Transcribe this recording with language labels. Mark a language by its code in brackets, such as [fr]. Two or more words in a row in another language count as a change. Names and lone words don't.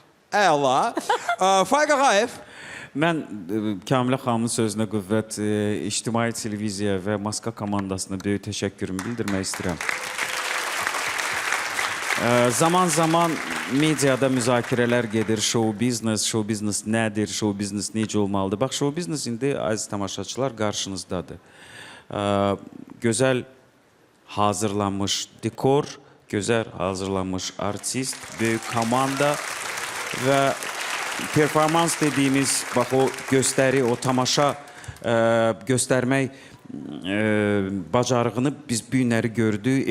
[az] Əla. Faiq Ağayev. Mən Kamilə xanımın sözünə qüvvət, İctimai Televiziya və Maska komandasına böyük təşəkkürümü bildirmək istəyirəm. Zaman-zaman mediada müzakirələr gedir, [en] show business [az] nədir, [en] show business [az] necə olmalıdır? Bax, [en] show business [az] indi, aziz tamaşaçılar, qarşınızdadır. Gözəl hazırlanmış dekor, gözəl hazırlanmış artist, böyük komanda və performans dediyimiz, bax, o göstəri, o tamaşa göstərmək bacarığını biz bu günləri gördük.